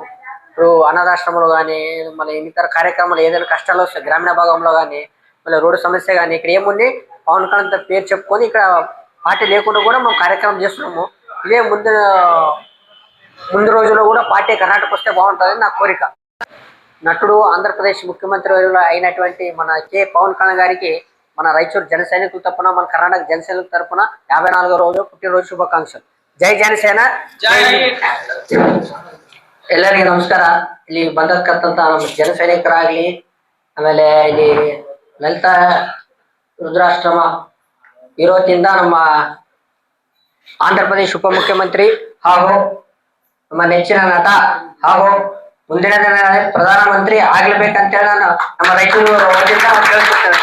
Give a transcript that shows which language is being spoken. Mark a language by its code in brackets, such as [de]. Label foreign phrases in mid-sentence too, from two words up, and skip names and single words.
[te] ఇప్పుడు అనాథాశ్రమాలు కానీ, మళ్ళీ ఇతర కార్యక్రమాలు ఏదైనా కష్టాలు వస్తాయి గ్రామీణ భాగంలో కానీ, మళ్ళీ రోడ్డు సమస్య కానీ, ఇక్కడ ఏముంది పవన్ కళ్యాణ్ పేరు చెప్పుకొని ఇక్కడ పార్టీ లేకుండా కూడా మేము కార్యక్రమం చేస్తున్నాము. ఇదే ముందు రోజుల్లో కూడా పార్టీ కర్ణాటక వస్తే బాగుంటుందని నా కోరిక. నటుడు ఆంధ్రప్రదేశ్ ముఖ్యమంత్రి అయినటువంటి మన పవన్ కళ్యాణ్ గారికి మన రాయచూరు జన సైనికుల తరపున, మన కర్ణాటక జన సైనికుల తరపున 54వ రోజు పుట్టినరోజు ಶುಭಾಕಾಂಕ್ಷೆ. [kn] ಜೈ ಜನಸೇನ. ಎಲ್ಲರಿಗೂ ನಮಸ್ಕಾರ. ಇಲ್ಲಿ ಬಂದಕ್ಕಂತ ನಮ್ಮ ಜನ ಸೈನಿಕರಾಗ್ಲಿ, ಆಮೇಲೆ ಇಲ್ಲಿ ಲಲಿತಾ ರುದ್ರಾಶ್ರಮ ಇರೋದ್ರಿಂದ ನಮ್ಮ ಆಂಧ್ರಪ್ರದೇಶ ಉಪಮುಖ್ಯಮಂತ್ರಿ ಹಾಗೂ ನಮ್ಮ ನೆಚ್ಚಿನ ನಟ ಹಾಗೂ ಮುಂದಿನ ದಿನಗಳಲ್ಲಿ ಪ್ರಧಾನಮಂತ್ರಿ ಆಗ್ಲೇಬೇಕಂತೇಳಿ ನಾನು ನಮ್ಮ ರಾಯಚೂರು ವತಿಯಿಂದ ಕೇಳ್ತಿರ್ತೇನೆ.